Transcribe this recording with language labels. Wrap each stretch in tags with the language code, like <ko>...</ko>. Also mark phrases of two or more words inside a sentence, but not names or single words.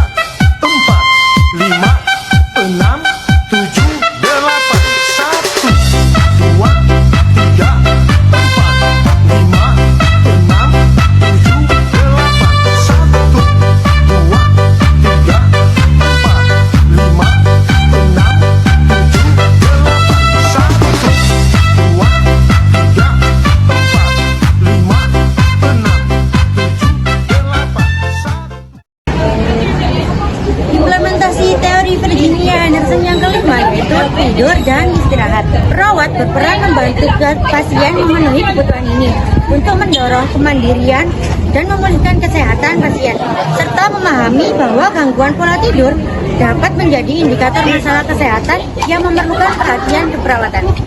<id>empat, lima, enam, tujuh, delapan, satu, dua, tiga, empat, lima, enam, tujuh, delapan, satu, dua, tiga, empat, lima, enam, tujuh, delapan, satu, dua, tiga. Implementasi teori Virginia Henderson yang kelima yaitu tidur dan istirahat. Perawat berperan membantu pasien memenuhi kebutuhan ini untuk mendorong kemandirian dan memulihkan kesehatan pasien, serta memahami bahwa gangguan pola tidur dapat menjadi indikator masalah kesehatan yang memerlukan perhatian keperawatan.</id>